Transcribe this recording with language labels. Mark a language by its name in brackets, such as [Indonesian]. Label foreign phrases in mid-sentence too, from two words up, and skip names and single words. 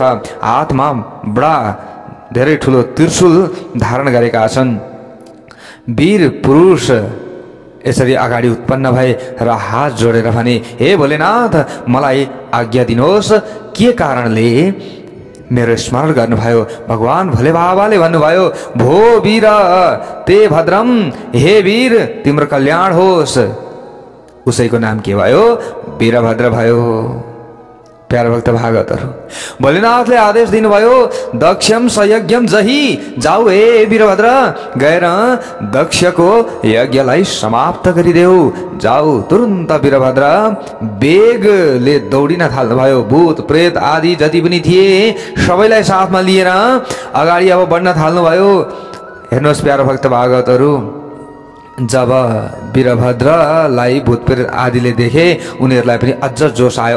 [Nepali] हातमा बडा धेरै ठुलो त्रिशूल धारण गरेका छन्। वीर पुरुष यसरी अगाडि उत्पन्न भए र हात जोडेर भने, हे भोलेनाथ, मलाई आज्ञा दिनुहोस्, के कारणले मेरो स्मरण गर्नुभयो? भगवान भोले बाबाले भन्नुभयो, [Sanskrit] भो वीर ते भद्रम, [Nepali] हे वीर तिम्रो कल्याण होस्। उसैको नाम के भयो? वीरभद्र भयो। प्यारा भक्त भागवतहरू, भोलेनाथले आदेश दिनुभयो, [Sanskrit] दक्षम सयज्ञम जही, [Nepali] जाऊ हे वीरभद्र, गएर दक्षको यज्ञलाई समाप्त गरिदेऊ। जाऊ। तुरुन्त वीरभद्र वेगले दौडिन थाल्नुभयो। भूत प्रेत आदि जति पनि थिए सबैलाई साथमा लिएर अगाडि अब बढ्न थाल्नुभयो। हेर्नुहोस् प्यारा भक्त भागवतहरू, जब वीरभद्रलाई भूतप्रेत आदिले देखे उनीहरूलाई पनि अझ जोस आयो।